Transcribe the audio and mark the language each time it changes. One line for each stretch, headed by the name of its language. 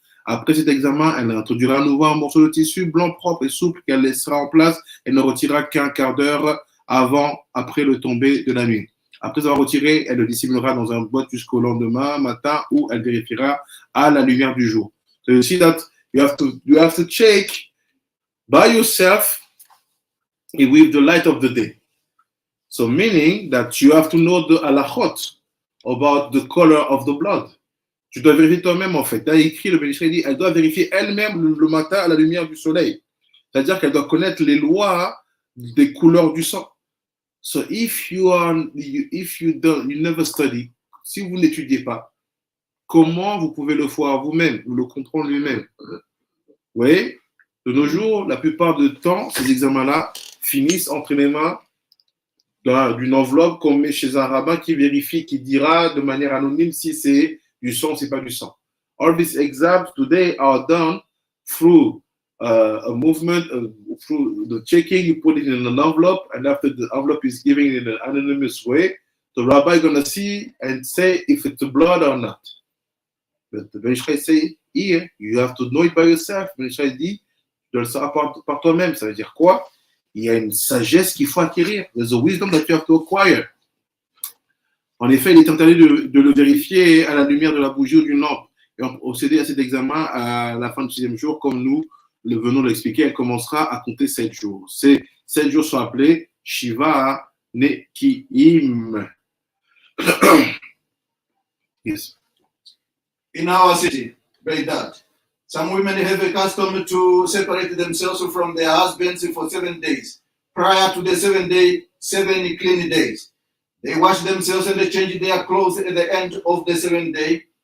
French: Après cet examen, elle introduira à nouveau un morceau de tissu blanc propre et souple qu'elle laissera en place et ne retirera qu'un quart d'heure après le tomber de la nuit. Après avoir retiré, elle le dissimulera dans un boîte jusqu'au lendemain matin où elle vérifiera à la lumière du jour.
English: So you see that you have to check by yourself with the light of the day. So meaning that you have to know the halachot about the color of the blood.
French: Tu dois vérifier toi-même en fait. Là, écrit, le Bénécheret dit, elle doit vérifier elle-même le matin à la lumière du soleil. C'est-à-dire qu'elle doit connaître les lois des couleurs du sang.
English: So if you never study,
French: si vous n'étudiez pas, comment vous pouvez le voir vous-même ou le comprendre lui-même? Vous voyez, de nos jours, la plupart du temps, ces examens-là finissent entre les mains d'une enveloppe qu'on met chez un rabbin qui vérifie, qui dira de manière anonyme si c'est du sang ou si c'est pas du sang.
English: All these exams today are done through a movement, through the checking. You put it in an envelope, and after the envelope is given in an anonymous way, the rabbi is going to see and say if it's blood or not. But the Bénécheret say here, you have to know it by yourself.
French: Le Bénécheret dit, tu dois le savoir par toi-même. Ça veut dire quoi? Il y a une sagesse qu'il faut acquérir.
English: There's a wisdom that you have to acquire.
French: En effet, il est interdit de le vérifier à la lumière de la bougie ou d'une lampe. Et on procéder à cet examen à la fin du 6e jour, comme nous le venons de l'expliquer, elle commencera à compter 7 jours. Ces 7 jours sont appelés Shiva Nekiim.
English: Yes. In our city, Baghdad, some women have a custom to separate themselves from their husbands for 7 days. Prior to the 7 clean days, they wash themselves and they change their clothes at the end of the 7th day.